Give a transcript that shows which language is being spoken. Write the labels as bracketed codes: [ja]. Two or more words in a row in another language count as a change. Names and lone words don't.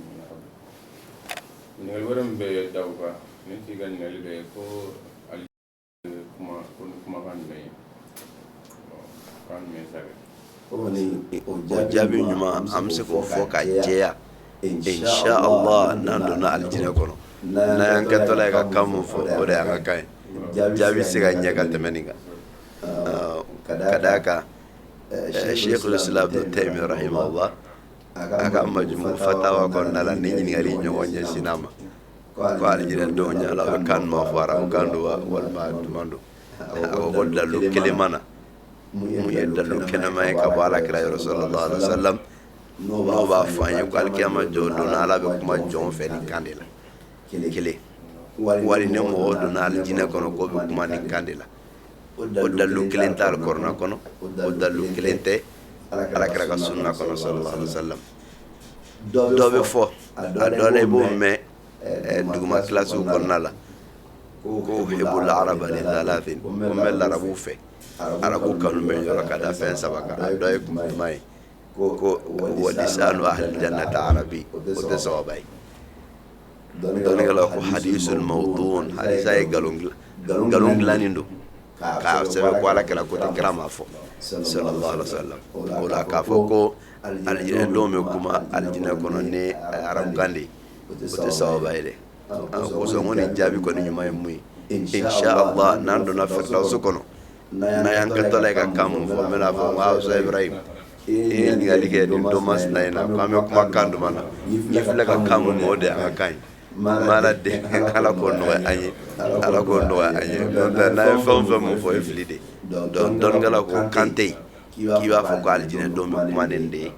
[bm] ɲininkali wɛrɛ min bɛ da o kan ne t'i ka ɲininkali bɛ ko ali kumakan jumɛn ye kan jumɛn sɛbɛn. o jaabi ɲuman an bɛ se k'o fɔ ka jɛya [ar] insha Allah [bm] n'an donna alijinɛ kɔnɔ n'an y'an kɛtɔla ye ka kan mun fɔ o de y'an ka kan ye jaabi se ka ɲɛ ka tɛmɛ nin kan ka d'a kan Sheikhul Islam Ibn Taymiyyah rahimahullah a ka majmu fatawa kɔnɔna la ni ɲininkali ɲɔgɔn ɲɛsin a ma ko alijinɛ denw ɲala o bɛ kan ma fɔ ara o kan don walima duman don a ko ko dalu kelen mana mun ye dalu kɛnɛma ye ka bɔ alakira yɔrɔ [ar] sallallahu alaihi wasallam [bm] n'o b'a fɔ an ye ko alikiyama jɔ don ala bɛ kuma jɔn fɛ nin kan de la kelen wali ni mɔgɔ donna alijinɛ kɔnɔ ko bɛ kuma nin kan de la o dalu kelen tɛ alikɔrɔna kɔnɔ o dalu kelen tɛ alakira ka sunna kɔnɔ [ar] sallallahu alaihi wasallam [bm] dɔ bɛ fɔ a dɔ la i b'o mɛn duguma kilasiw kɔnɔna la ko [ar] hebul araba li thalathin [bm] ko n bɛ larabuw fɛ arabu kanu bɛ yɔrɔ ka da fɛn saba kan a dɔ ye kuma ye ko [ar] wa lisanu ahli jannati arabi [bm] o tɛ sababa ye dɔnnikɛlaw ko [ar] hadisul mawduun [bm] hadisa ye nkalon dilannen don k'a sɛbɛn ko alakira ko tɛ kira ma fɔ [ar] sallallahu alaihi wasallam [bm] o la k'a fɔ ko alijinɛ denw bɛ kuma alijinɛ kɔnɔ ni arabukan de ye o tɛ sababa ye dɛ kosɔn ko nin jaabi kɔni ɲuman ye mun ye [ar] insha Allah [bm] n'an donna firdawusi kɔnɔ n'an y'an kɛtɔla ye ka kan mun fɔ n bɛna fɔ n ko Hawusa Ibrahim i ye ɲininkali kɛ nin don masina in na ko an bɛ kuma kan duman na i filɛ ka kan mun o de y'an ka kan ye mala de ala k'o nɔgɔya an ye ala k'o nɔgɔya an ye n'an ye fɛn o fɛn mun fɔ o ye fili de dɔnnikɛla ko kan tɛ yen k'i b'a fɔ ko alijinɛ don bɛ kuma nin de ye